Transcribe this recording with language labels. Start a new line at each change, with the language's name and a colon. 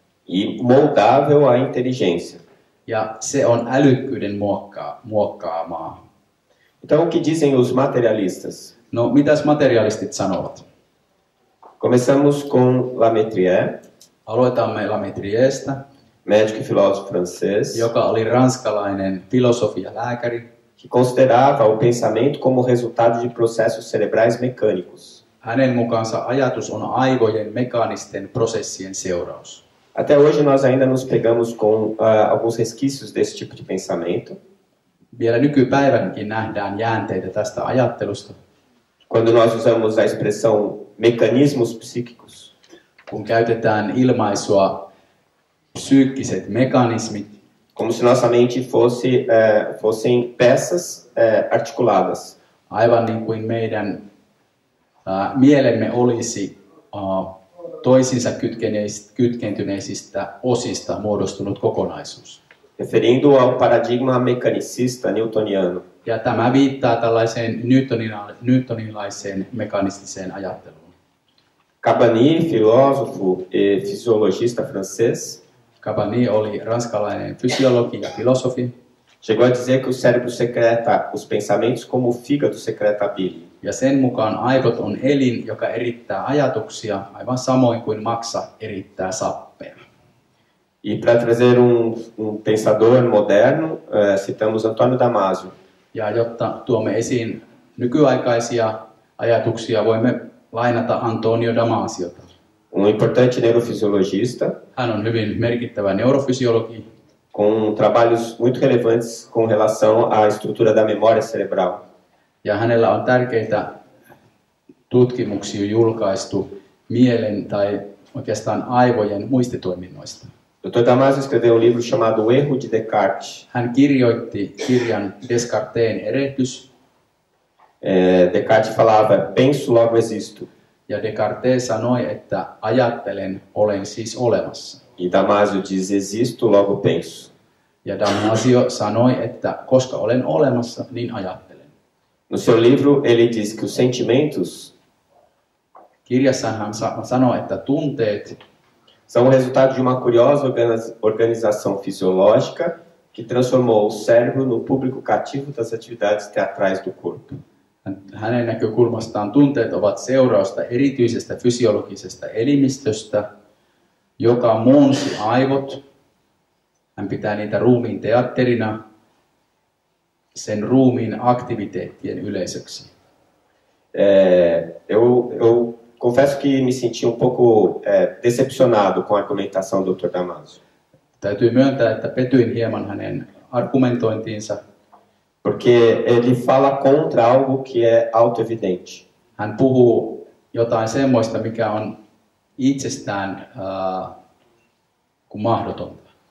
Portuguese: e moldável à inteligência.
Finnish: ja se on älykkyyden muokkaamaa.
Portuguese: Então, o que dizem os materialistas?
Finnish: No, mitäs materialistit sanovat?
Portuguese: Começamos com Lametrière,
Finnish: Aloitamme Lametriestä,
Portuguese: médico e filósofo francês,
Finnish: joka oli ranskalainen filosofi ja lääkäri,
Portuguese: que considerava o pensamento como resultado de processos cerebrais mecânicos.
Finnish: Hänen mukaansa ajatus on aivojen mekaanisten prosessien seuraus.
Portuguese: Até hoje nós ainda nos pegamos com alguns resquícios desse tipo de pensamento.
Finnish: Vielä nykypäivänkin nähdään jäänteitä tästä ajattelusta.
Portuguese: Quando nós usamos a expressão mecanismos psíquicos,
Finnish: Kun käytetään ilmaisua psyykkiset mekanismit,
Portuguese: como se nossa mente fossem peças articuladas.
Finnish: aivan niin kuin meidän mielemme olisi toisiinsa kytkentyneisistä osista muodostunut kokonaisuus.
Portuguese: Referindo ao paradigma mecanicista newtoniano.
Finnish: Ja tämä viittaa tällaiseen newtonilaiseen mekanistiseen ajatteluun.
Portuguese: Cabanilles, filósofo e fisiologista francês,
Finnish: Cabanilles oli ranskalainen fysiologi ja filosofi.
Portuguese: chegou a dizer que o cérebro secreta os pensamentos como o fígado secreta a bile.
Finnish: Ja sen mukaan aivot on elin, joka erittää ajatuksia aivan samoin kuin maksa erittää sappea.
Portuguese: E para trazer um pensador moderno, citamos Antônio Damasio.
Finnish: Ja jotta tuomme esiin nykyaikaisia ajatuksia, voimme lainata Antonio Damasiota.
Portuguese: Um importante neurofisiologista,
Finnish: Hän on hyvin merkittävä neurofysiologi,
Portuguese: com trabalhos muito relevantes com relação à estrutura da memória cerebral.
Finnish: Ja hänellä on tärkeitä tutkimuksia julkaistu mielen tai oikeastaan aivojen muistitoiminnoista.
Portuguese: Dr. Damasio escreveu livro chamado O Erro de Descartes.
Finnish: Hän kirjoitti kirjan Descartes'in erehdys.
Portuguese: Descartes falava, penso, logo existo.
Finnish: Ja Descartes sanoi, että ajattelen, olen siis olemassa.
Portuguese: E Damasio diz, existo, logo penso.
Finnish: Ja Damasio sanoi, että koska olen olemassa, niin ajattelen.
Portuguese: No seu livro, ele diz que os sentimentos
Finnish: Kirjassaan hän sanoi, että tunteet
Portuguese: são o resultado de uma curiosa organização fisiológica que transformou o cérebro no público cativo das atividades teatrais do corpo.
Finnish: Hänen näkökulmastaan tunteet ovat seurausta erityisestä fysiologisesta elimistöstä, joka muunsi aivot. Hän pitää niitä ruumiin teatterina, sen ruumiin aktiviteettien yleisöksi.
Portuguese: Eu confesso que me senti um pouco decepcionado com a argumentação do Dr. Damasio.
Finnish: Täytyy myöntää, että petyin hieman hänen argumentointiinsa.
Portuguese: Porque ele fala contra algo que é auto-evidente.
Finnish: Hän puhuu jotain semmoista, mikä on itsestään kuin mahdotonta.